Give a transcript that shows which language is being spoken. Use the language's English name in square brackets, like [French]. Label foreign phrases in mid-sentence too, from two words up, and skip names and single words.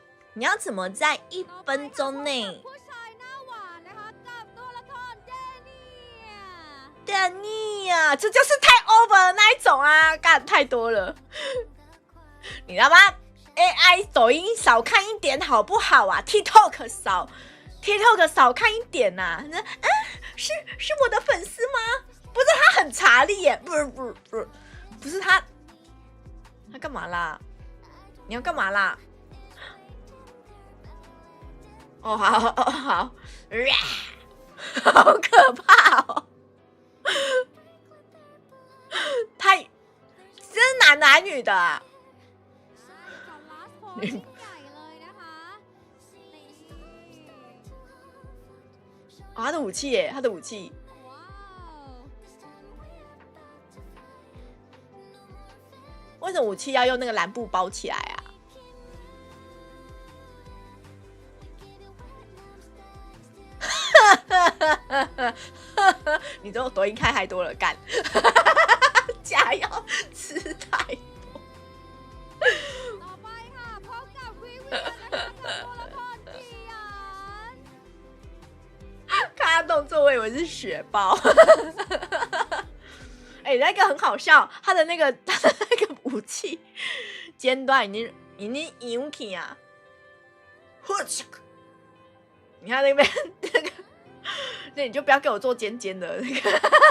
[Chinese] 你要怎么在1分钟内？ [Thai] ผู้ชายหน้าหวานนะคะกับตัวละครเดเนีย [Chinese] 丹尼呀，这就是太 over 的那一种啊，干太多了。你知道吗 ？AI 抖音少看一点好不好啊 ？TikTok 少看一点呐、啊。是我的粉丝吗？不是，他很查理耶，不是他干嘛啦？你要干嘛啦？哦，好，好可怕哦！太，这是男的还是女的啊？ [Thai] ใช่ค่ะ [English] last pose [Thai] ยิ่งใหญ่เลยนะคะนี่ [Chinese] 哦，他的武器耶，他的武器。 [Thai] ว้าว [Chinese] 为什么武器要用那个蓝布包起来啊？你这抖音开太多了，干！假药吃太多。 [Thai] ต่อไปค่ะพบกับวิเวียนนะคะกับตัวละครเจียน [Chinese] 看他动作，我以为是雪豹。哎、那个很好笑，他的那个武器尖端已经扬起啊！你看那边那个，那你就不要给我做尖尖的那个。